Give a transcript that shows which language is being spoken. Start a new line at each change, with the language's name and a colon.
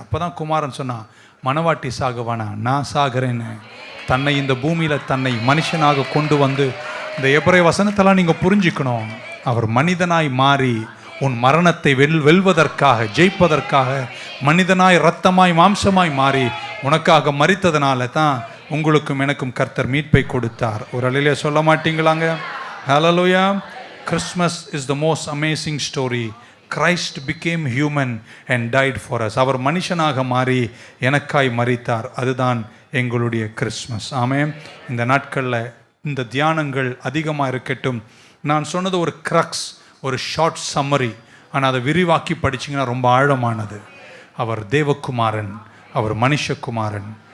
Tamil: அப்போ தான் குமாரன் சொன்னான், மனவாட்டி சாகுவானா? நான் சாகிறேன்னு தன்னை இந்த பூமியில் தன்னை மனுஷனாக கொண்டு வந்து, இந்த எபிரேய வசனத்தெல்லாம் நீங்கள் புரிஞ்சுக்கணும். அவர் மனிதனாய் மாறி உன் மரணத்தை வெல்வதற்காக, ஜெயிப்பதற்காக மனிதனாய் இரத்தமாய் மாம்சமாய் மாறி உனக்காக மரித்ததுனால தான் உங்களுக்கும் எனக்கும் கர்த்தர் மீட்பை கொடுத்தார். ஒரு அலையிலே சொல்ல மாட்டீங்களாங்க? ஹல்லேலூயா.
English: Christmas is the most amazing story. Christ became human and died for us.
Tamil: அவர் மனுஷனாக மாறி எனக்காய் மரித்தார். அதுதான் எங்களுடைய கிறிஸ்மஸ். ஆமென். இந்த நாட்களில் இந்த தியானங்கள் அதிகமாக இருக்கட்டும். நான் சொன்னது ஒரு க்ரக்ஸ், ஒரு ஷார்ட் சம்மரி, ஆனால் அதை விரிவாக்கி படிச்சிங்கன்னா ரொம்ப ஆழமானது. அவர் தேவகுமாரன், அவர் மனுஷகுமாரன்,